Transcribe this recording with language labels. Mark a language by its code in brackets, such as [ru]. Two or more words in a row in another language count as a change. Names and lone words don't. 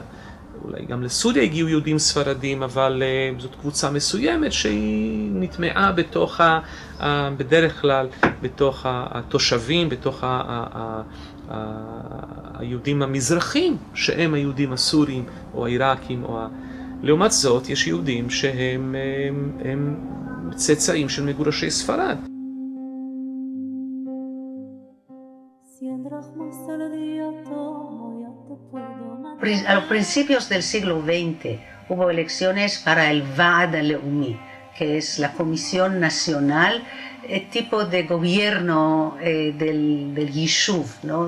[he] אולי גם לסוריה הגיעו יהודים ספרדים, אבל זאת קבוצה מסוימת שהיא נטמעה בדרך כלל בתוך התושבים, בתוך היהודים המזרחים, שהם היהודים הסורים או העיראקים. לעומת זאת, יש יהודים שהם צאצאים של מגורשי ספרד. [es] A los principios del siglo XX hubo elecciones para el Vaad Leumi, que es la Comisión Nacional, tipo de gobierno del Yishuv, ¿no?